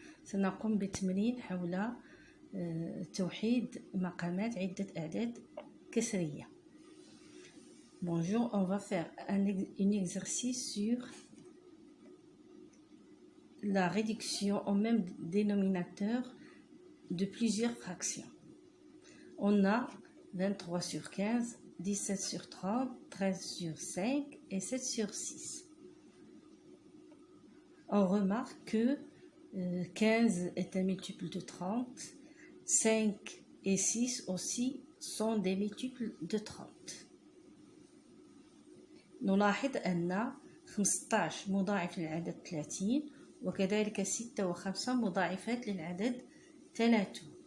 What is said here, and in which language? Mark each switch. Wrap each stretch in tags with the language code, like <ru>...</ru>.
<ar>سنقوم بتمرين حول توحيد مقامات عدة أعداد كسرية.</ar> <fr>Bonjour, on va faire un exercice sur la réduction au même dénominateur de plusieurs fractions. On a 23 sur 15, 17 sur 30, 13 sur 5 et 7 sur 6. On remarque que 15 est un multiple de 30, 5 et 6 aussi sont des multiples de 30.</fr> <ar>نلاحظ أن 15 مضاعف للعدد 30 وكذلك 6 و5 مضاعفات للعدد 30.</ar>